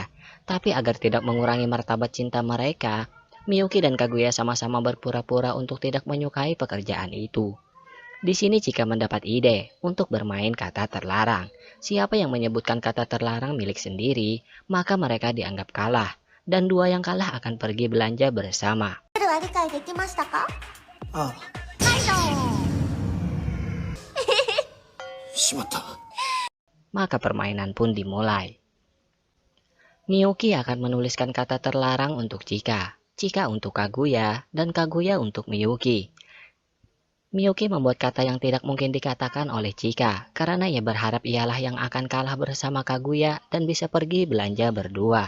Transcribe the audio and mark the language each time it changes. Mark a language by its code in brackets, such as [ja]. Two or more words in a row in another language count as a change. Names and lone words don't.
[id] Tapi agar tidak mengurangi martabat cinta mereka, Miyuki dan Kaguya sama-sama berpura-pura untuk tidak menyukai pekerjaan itu. Di sini Chika mendapat ide untuk bermain kata terlarang. Siapa yang menyebutkan kata terlarang milik sendiri, maka mereka dianggap kalah. Dan dua yang kalah akan pergi belanja bersama. [ja] ルールは理解できましたか？ああ、カイト。しまった。 [id] Maka permainan pun dimulai. Miyuki akan menuliskan kata terlarang untuk Chika, Chika untuk Kaguya, dan Kaguya untuk Miyuki. Miyuki membuat kata yang tidak mungkin dikatakan oleh Chika karena ia berharap ialah yang akan kalah bersama Kaguya dan bisa pergi belanja berdua.